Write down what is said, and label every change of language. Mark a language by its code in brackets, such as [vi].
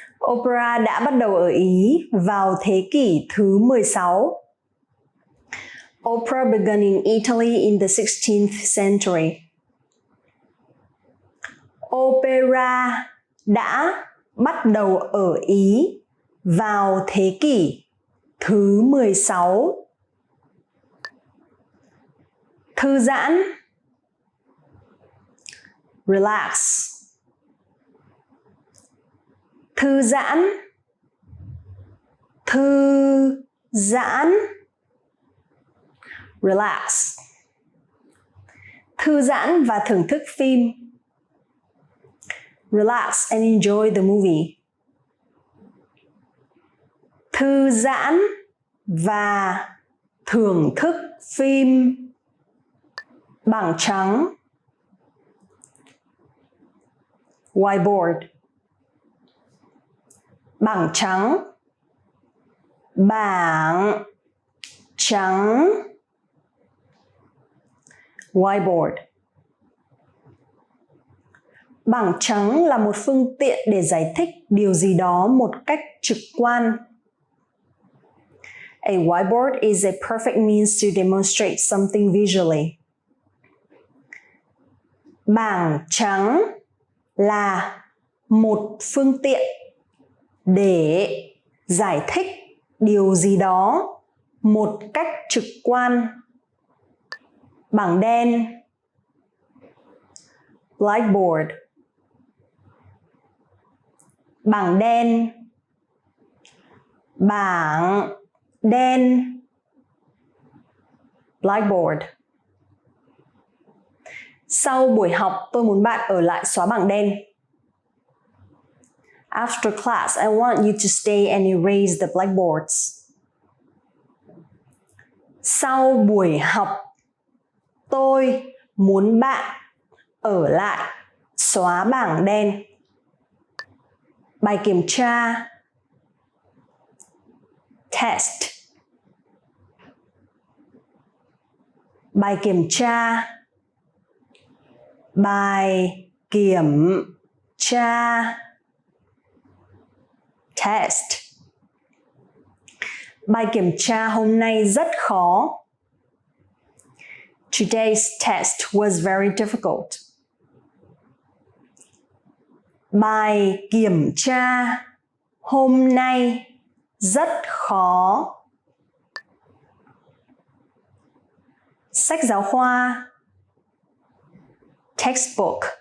[vi] Opera đã bắt đầu ở Ý vào thế kỷ thứ 16. [en] Opera began in Italy in the 16th century. [vi] Opera đã bắt đầu ở Ý vào thế kỷ thứ 16. Thư giãn. [en] Relax. [vi] Thư giãn. Thư giãn. [en] Relax. [vi] Thư giãn và thưởng thức phim. [en] Relax and enjoy the movie. [vi] Thư giãn và thưởng thức phim. Bảng trắng. [en] Whiteboard. [vi] Bảng trắng. Bảng trắng. [en] Whiteboard. [vi] Bảng trắng là một phương tiện để giải thích điều gì đó một cách trực quan. [en] A whiteboard is a perfect means to demonstrate something visually. [vi] Bảng trắng là một phương tiện để giải thích điều gì đó một cách trực quan. Bảng đen. [en] Blackboard. [vi] Bảng đen. Bảng đen. [en] Blackboard. [vi] Sau buổi học, tôi muốn bạn ở lại xóa bảng đen. [en] After class, I want you to stay and erase the blackboards. [vi] Sau buổi học, tôi muốn bạn ở lại xóa bảng đen. Bài kiểm tra. [en] Test. [vi] Bài kiểm tra. Bài kiểm tra. [en] Test. [vi] Bài kiểm tra hôm nay rất khó. [en] Today's test was very difficult. [vi] Bài kiểm tra hôm nay rất khó. Sách giáo khoa. [en] Textbook.